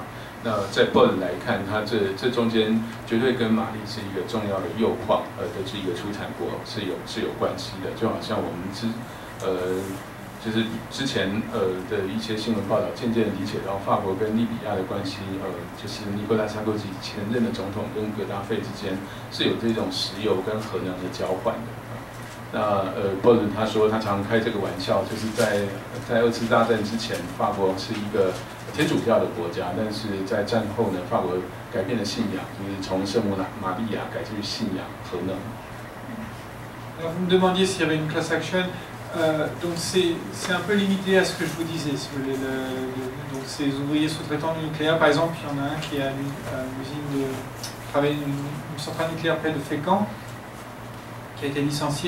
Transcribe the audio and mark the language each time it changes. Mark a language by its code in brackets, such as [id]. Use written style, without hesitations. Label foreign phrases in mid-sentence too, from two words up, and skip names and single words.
[zh] 那在 Paul 来看，它这中间绝对跟马利是一个重要的铀矿的这一个出产国是有关系的，就好像我们就是之前的一些新闻报道，渐渐理解到法国跟利比亚的关系，就是尼古拉萨科齐前任的总统跟格达费之间是有这种石油跟核能的交换的。那Paul 他说他常开这个玩笑，就是在2次大战之前，法国是一个天主教的国家，但是在战后呢，法国改变了信仰，就是从圣母玛利亚改去信仰核能。 [fr] Alors vous me demandiez s'il y avait une class action. Donc c'est un peu limité à ce que je vous disais. Si vous voulez, donc ces ouvriers sous-traitants du nucléaire, par exemple, il y en a un qui a une usine travaille une centrale nucléaire près de Fécamp, qui a été licencié.